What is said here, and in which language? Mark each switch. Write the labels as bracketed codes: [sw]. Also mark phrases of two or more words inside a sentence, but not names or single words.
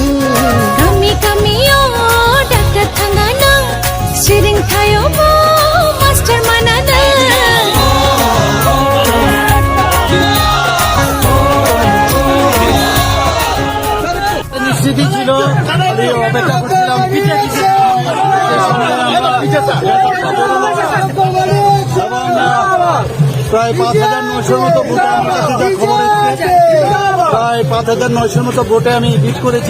[trp] kami yo daktar thangana siring thayo mo master manana [bn] নিশ্চিতই ছিল, আমি অপেক্ষা করছিলাম প্রায় 5,900 মতো ভোটে আমার কাছে যা খবর এসেছে, প্রায় 5,900 মতো ভোটে আমি জিত করেছি।